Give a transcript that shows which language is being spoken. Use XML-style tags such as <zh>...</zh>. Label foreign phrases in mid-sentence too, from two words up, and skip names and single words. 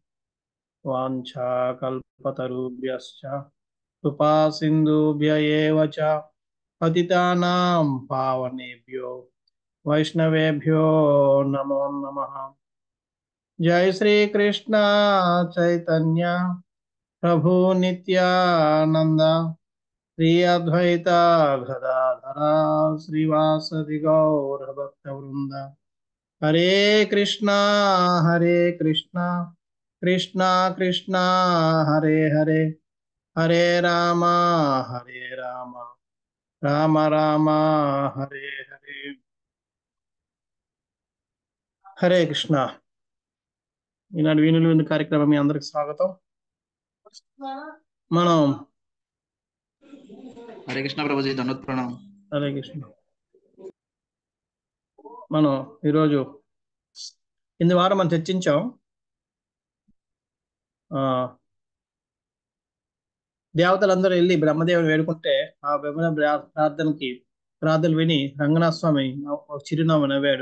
<sa>वाञ्छाकल्पतरुभ्यश्च कृपा सिन्धुभ्य एव च पतितानां पावनेभ्यो वैष्णवेभ्यो नमो नमः। जय श्री कृष्ण चैतन्य प्रभु नित्यानंद श्री अद्वैता गदाधरा श्रीवासदि गौर भक्त वृंद हरे कृष्णा कृष्णा कृष्णा कृष्णा हरे हरे हरे रामा राम राम हरे हरे హరే కృష్ణ.</sa> <te>ఈనాడు వీణులు విందు కార్యక్రమం మీ అందరికి స్వాగతం. మనం</te> <hi>हरे कृष्ण प्रभु जी धन्यवाद प्रणाम।</hi> <te>హరే కృష్ణ. మనం ఈరోజు కింది వారం మనం చర్చించాం దేవతలందరూ వెళ్ళి బ్రహ్మదేవుని వేడుకుంటే ఆ బ్రహ్మ ప్రార్థనలు విని రంగనాథ స్వామి ఒక చిరునవ్వు నవ్వాడు.</te>